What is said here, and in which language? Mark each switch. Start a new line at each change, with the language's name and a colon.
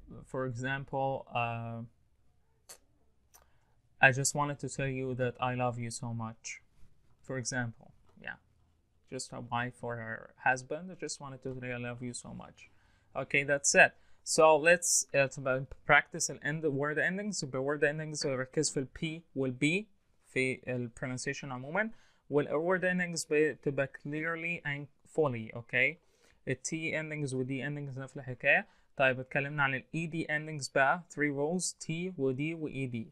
English: for example, I just wanted to tell you that I love you so much. For example, yeah, just a wife or her husband. I just wanted to say I love you so much. Okay, that's it. So let's practice word endings.
Arabic: بالword endings ركز في P والB في pronunciation عموما. والword endings بتبقى
English: clearly and fully. Okay. T endings
Arabic: و D endings نفس الحكاية. طيب اتكلمنا عن ED endings بقى 3 rules T و D و ED.